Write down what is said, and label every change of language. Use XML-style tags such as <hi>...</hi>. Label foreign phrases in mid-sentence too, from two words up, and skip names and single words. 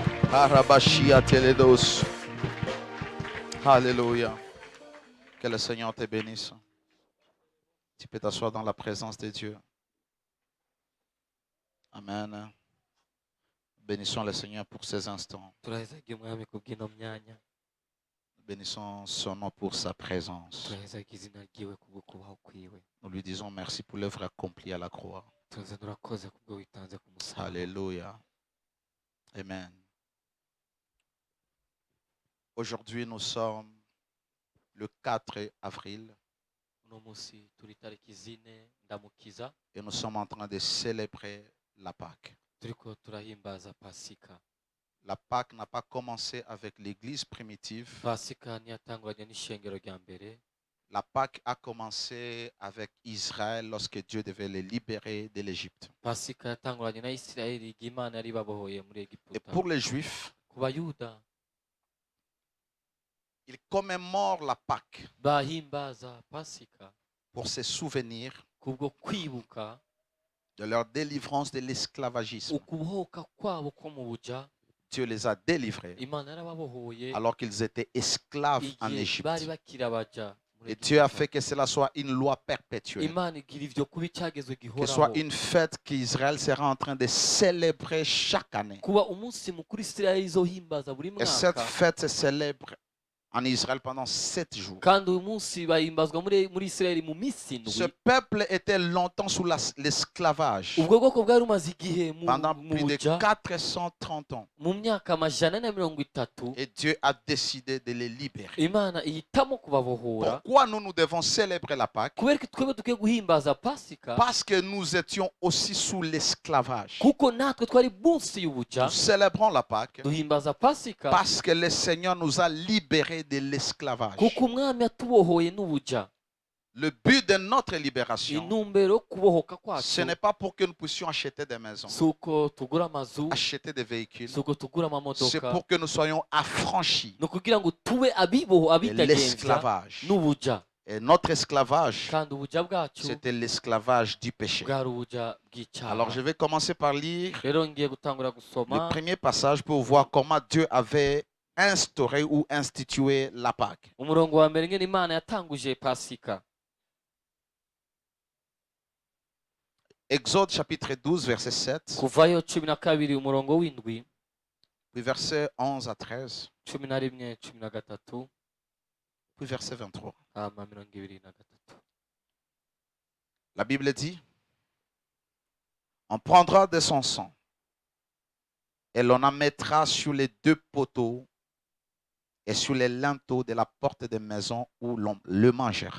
<fr>Arabashia teledos. Alléluia. Que le Seigneur te bénisse. Tu peux t'asseoir dans la présence de Dieu. Amen. Bénissons le Seigneur pour ces instants.</fr> <rn>turahezaga umwami kubw'ino myanya</rn> <fr>Bénissons son nom pour sa présence.</fr> <rn>turahezaga izina ryiwe kubwo kubaho kwiwe</rn> <fr>Nous lui disons merci pour l'œuvre accomplie à la croix.</fr> <rn>turaza urakoze kubwo witanze ku musaraba.</rn> <fr>Alléluia. Amen. Aujourd'hui, nous sommes le 4 avril</fr> <rn>uno munsi turi tariki 4 ndamukiza</rn> <fr>et nous sommes en train de célébrer la Pâque.</fr> <rn>turiko turahimbaza pasika.</rn> <fr>La Pâque n'a pas commencé avec l'église primitive.</fr> <rn>Pasika ntiyatanguranye n'ishengero rya mbere.</rn> <fr>La Pâque a commencé avec Israël lorsque Dieu devait les libérer de l'Égypte.</fr> <rn>Pasika yatanguranye na Isirayeli igihe Imana yari babohoye muri</rn> <fr>Et</fr> <rn>Egiputa.</rn> <fr>pour les Juifs,</fr> <rn>Ku bayuda</rn> <fr>ils commémorent la Pâque</fr> <rn>bahimbaza pasika</rn> <fr>pour se souvenir</fr> <rn>kubwo kwibuka</rn> <fr>de leur délivrance de l'esclavagisme.</fr> <rn>ukubohoka kwabo ko mu buja.</rn> <fr>Dieu les a délivrés</fr> <rn>Imana yarababohoye</rn> <fr>alors qu'ils étaient esclaves en</fr> <rn>igihe</rn> <fr>Égypte.</fr> <rn>bari bakiri abaja muri</rn> <fr>Et Dieu a</fr> <rn>Egiputa.</rn> <fr>fait que cela soit une loi perpétuelle.</fr> <rn>Imana igira ivyo kuba icyagezo</rn> <fr>Que</fr> <rn>gihoraho,</rn> <fr>soit une fête qu'Israël sera en train de célébrer chaque année.</fr> <rn>kuba umunsi mukuru Isirayeli izohimbaza buri</rn> <fr>Et cette</fr> <rn>mwaka,</rn> <fr>fête se célèbre en Israël pendant 7 jours.</fr> <rn>kandi uyu munsi bahimbazwa muri Isirayeli mu minsi</rn> <fr>Ce</fr> <rn>indwi.</rn> <fr>peuple était longtemps sous l'esclavage.</fr> <rn>Ubwo bwoko bwari bumaze igihe</rn> <fr>Pendant</fr> <rn>mu</rn> <fr>plus de</fr> <rn>buja</rn> <fr>430 ans.</fr> <rn>mu myaka 130.</rn> <fr>Et Dieu a décidé de les libérer.</fr> <rn>Imana ihitamo kubabohora.</rn> <fr>Pourquoi nous devons célébrer la Pâque?</fr> <rn>Kubera ko twebwe dukwiye guhimbaza pasika,</rn> <fr>Parce que nous étions aussi sous l'esclavage.</fr> <rn>kuko natwe twari munsi y'ubuja.</rn> <fr>Nous célébrons la Pâque</fr> <rn>Duhimbaza pasika</rn> <fr>parce que le Seigneur nous a libérés de l'esclavage.</fr> <rn>kuko umwami yatubohoye n'ubuja.</rn> <fr>Le but de notre libération,</fr> <rn>Intumbero yo kubohoka</rn> <fr>ce</fr> <rn>kwacu</rn> <fr>n'est pas pour que nous puissions acheter des maisons,</fr> <rn>si uko tugura amazu,</rn> <fr>acheter des véhicules.</fr> <rn>si uko tugura</rn> <fr>C'est</fr> <rn>amamodoka,</rn> <fr>pour que nous soyons affranchis</fr> <rn>ni ukugira ngo tube abiboho</rn> <fr>de</fr> <rn>abitagenza</rn> <fr>l'esclavage.</fr> <rn>n'ubuja.</rn> <fr>Et notre esclavage,</fr> <rn>Kandi ubuja bwacu</rn> <fr>c'était l'esclavage du péché.</fr> <rn>bwari ubuja bw'icyaha.</rn> <fr>Alors je vais commencer par lire</fr> <rn>Rero ngiye gutangura</rn> <fr>le</fr> <rn>gusoma</rn> <fr>premier passage pour voir comment Dieu avait instauré ou institué la Pâque.</fr> <rn>umurongo wa mbere ngene Imana yatanguje pasika.</rn> <fr>Exode chapitre 12, verset 7,</fr> <rn>Kuvayo 12 umurongo w'indwi,</rn> <fr>puis verset 11 à 13,</fr> <rn>11 13</rn> <fr>puis verset 23.</fr> <rn>hama 23.</rn> <fr>La Bible dit, on prendra de son sang et l'on en mettra sur les 2 poteaux et sur les linteaux de la porte des maisons où l'on le mangera.</fr>